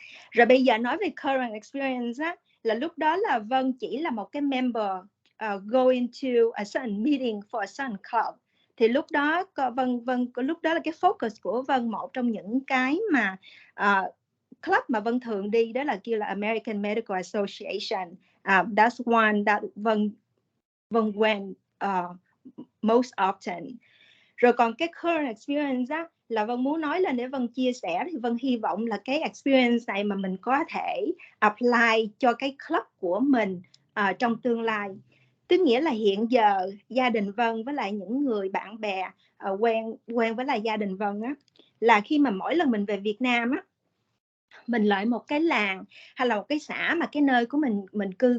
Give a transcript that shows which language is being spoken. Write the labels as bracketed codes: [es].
[vi] Rồi bây giờ nói về current experience á, là lúc đó là Vân chỉ là một cái [en] member go into a certain meeting for a certain club. [vi] Thì lúc đó Vân lúc đó là cái focus của Vân, một trong những cái mà club mà Vân thường đi đó là kêu là American Medical Association. [en] That's one that Vân went most often. [vi] Rồi còn cái [en] current experience [vi] á, là Vân muốn nói lên để Vân chia sẻ, thì Vân hy vọng là cái experience này mà mình có thể apply cho cái club của mình trong tương lai. Tức nghĩa là hiện giờ gia đình Vân với lại những người bạn bè quen với lại gia đình Vân á, là khi mà mỗi lần mình về Việt Nam á, mình lại một cái làng hay là một cái xã mà cái nơi của mình